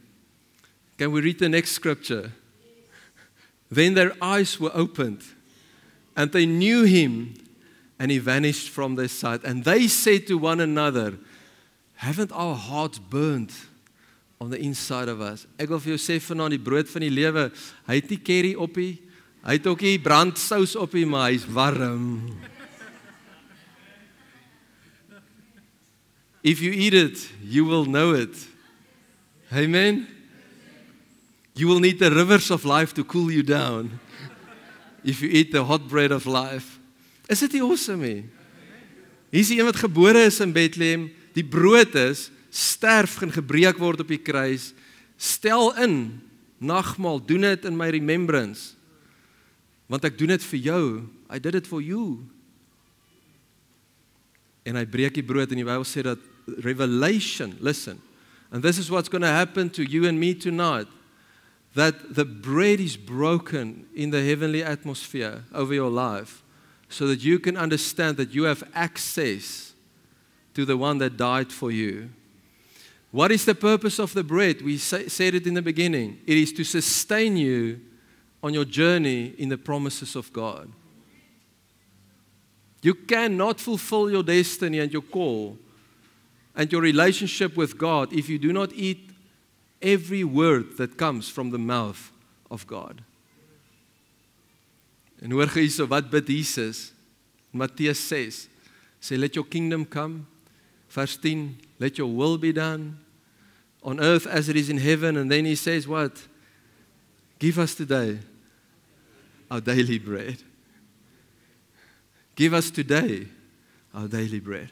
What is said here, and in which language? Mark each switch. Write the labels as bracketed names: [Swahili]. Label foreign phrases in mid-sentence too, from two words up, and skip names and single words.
[English] Can we read the next scripture? Then their eyes were opened, and they knew him, and he vanished from their sight. And they said to one another, haven't our hearts burned on the inside of us? [Afrikaans] Ek wil vir jou sê vanaand die brood van die lewe, hy het nie curry op nie, hy het ook nie brandsous op nie, maar hy's warm. [English] If you eat it, you will know it. Amen? You will need the rivers of life to cool you down if you eat the hot bread of life. [Afrikaans] Is dit nie awesome nie? Hier is die een wat gebore is in Bethlehem, die brood is, sterf en gebreek word op die kruis, stel in, nagmaal, doen dit in my remembrance, want ek doen dit vir jou, [English] I did it for you. [Afrikaans] En hy breek die brood en die Bybel sê dat [English] revelation, listen, and this is what's going to happen to you and me tonight, that the bread is broken in the heavenly atmosphere over your life, so that you can understand that you have access to the one that died for you. What is the purpose of the bread? We said it in the beginning. It is to sustain you on your journey in the promises of God. You cannot fulfill your destiny and your call and your relationship with God if you do not eat every word that comes from the mouth of God. [Afrikaans] En hoor hierso wat bid Jesus? Mattheus 6 sê, [English] let your kingdom come. Verse 10, let your will be done on earth as it is in heaven. And then he says what? Give us today our daily bread. Give us today our daily bread.